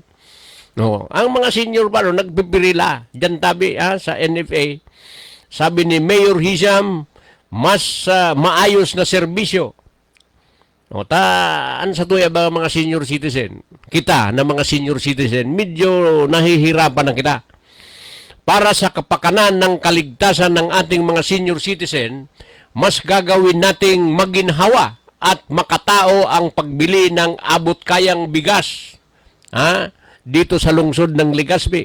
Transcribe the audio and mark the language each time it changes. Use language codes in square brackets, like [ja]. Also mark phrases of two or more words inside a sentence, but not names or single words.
[bik] No, ang mga senior pa nagpipirila diyan tabi sa NFA. [tl] Sabi ni Mayor Hisham, mas maayos na serbisyo. [bik] O an sa tuya ba mga [en] senior citizen? [bik] Kita na mga [en] senior citizen, [tl] medyo nahihirapan na kita. Para sa kapakanan ng kaligtasan ng ating mga [en] senior citizen, [tl] mas gagawin nating maginhawa at makatao ang pagbili ng abot-kayang bigas dito sa lungsod ng Legazpi.